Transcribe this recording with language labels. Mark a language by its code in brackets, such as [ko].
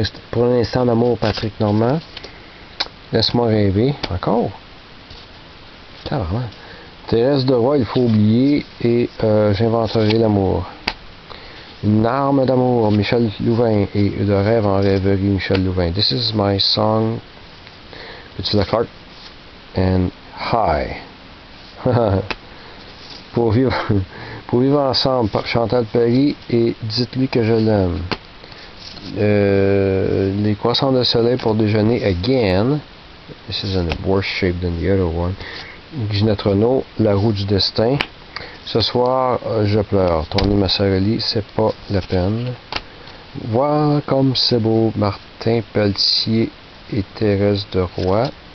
[fr] Pour un instant d'amour, Patrick Normand. Laisse-moi rêver. Encore? Carrément. Thérèse de Roy, il faut oublier, et j'inventerai l'amour. Une arme d'amour, Michel Louvain, et de rêve en rêverie, Michel Louvain. [en] This is my song, Ursula Clark, and Hi. [fr] pour vivre ensemble, Chantal Paris, et dites-lui que je l'aime. Les croissants de soleil pour déjeuner, [en] again. This is in a worse shape than the other one. [fr] Ginette Renault, La roue du destin. Ce soir, je pleure. Tony Massarelli, c'est pas la peine. Voir comme c'est beau, Martin Pelletier et Thérèse de Roy.